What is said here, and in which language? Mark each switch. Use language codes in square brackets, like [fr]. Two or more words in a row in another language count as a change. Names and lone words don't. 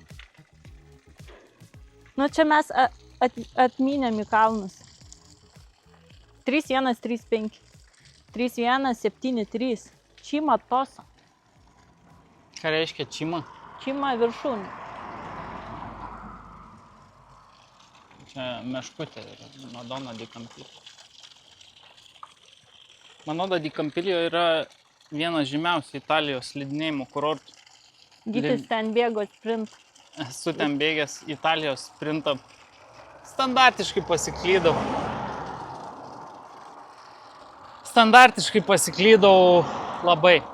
[lt] Nu, čia mes atmynėm į kalnus. 3135, 3173, Čima Toso. Ką reiškia Čima? Čima viršūnė. Čia meškutė yra, Madonna di Campillo. Madonna di Campillo yra vienas žymiausių Italijos slidinėjimo kurortų. Gytis ten bėgo sprint. Esu ten bėgęs Italijos sprintą. Standartiškai pasiklydau labai.